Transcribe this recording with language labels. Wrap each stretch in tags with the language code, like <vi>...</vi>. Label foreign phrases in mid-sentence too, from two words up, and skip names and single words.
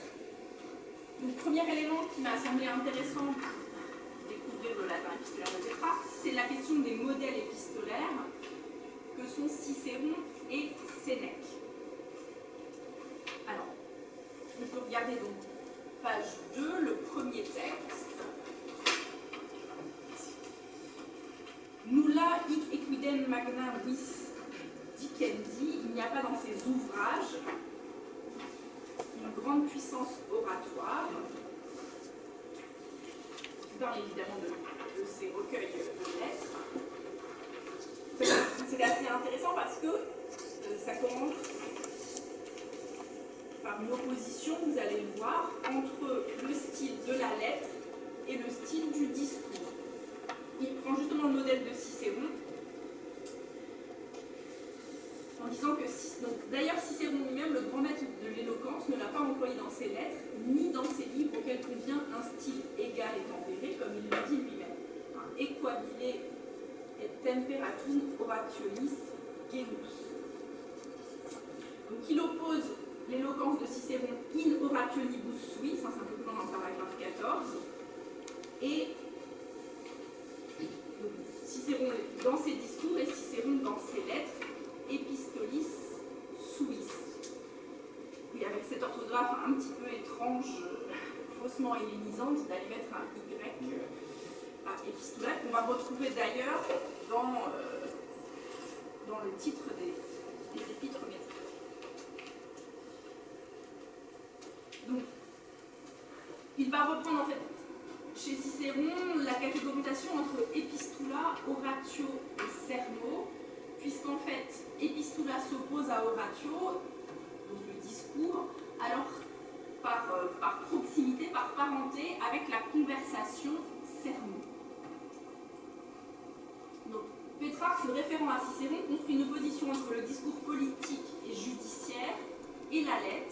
<fr>Donc, le premier élément qui m'a semblé intéressant pour découvrir le latin épistolaire de Pétrarque, c'est la question des modèles épistolaires que sont Cicéron et Sénèque. Alors, on peut regarder donc page 2, le premier texte.</fr> <la>Nulla hic equidem magna vis dicendi,</la> <fr>il n'y a pas dans ses ouvrages une grande puissance oratoire. Je parle évidemment de ces recueils de lettres. C'est assez intéressant parce que ça commence par une opposition, vous allez le voir, entre le style de la lettre et le style du discours. Il prend justement le modèle de Cicéron en disant que, d'ailleurs Cicéron lui-même, le grand maître de l'éloquence, ne l'a pas employé dans ses lettres, ni dans ses livres auxquels convient un style égal et tempéré, comme il le dit lui-même.</fr> <la>Equabile et temperatum orationis genus.</la> <fr>Donc il oppose l'éloquence de Cicéron</fr> <la>in orationibus suis,</la> <fr>c'est un peu plus loin dans le paragraphe 14, et Cicéron dans ses discours et Cicéron dans ses lettres,</fr> <la>epistolis suis.</la> <fr>Oui, avec cette orthographe un petit peu étrange, faussement hellénisante, d'aller mettre un Y à epistola, qu'on va retrouver d'ailleurs dans le titre des épîtres métriques. Donc, il va reprendre en fait chez Cicéron la catégorisation entre epistula, oratio et sermo, puisqu'en fait epistula s'oppose à oratio, donc le discours, alors par proximité, par parenté avec la conversation sermo. Donc Pétrarque, se référant à Cicéron, construit une opposition entre le discours politique et judiciaire et la lettre.</fr>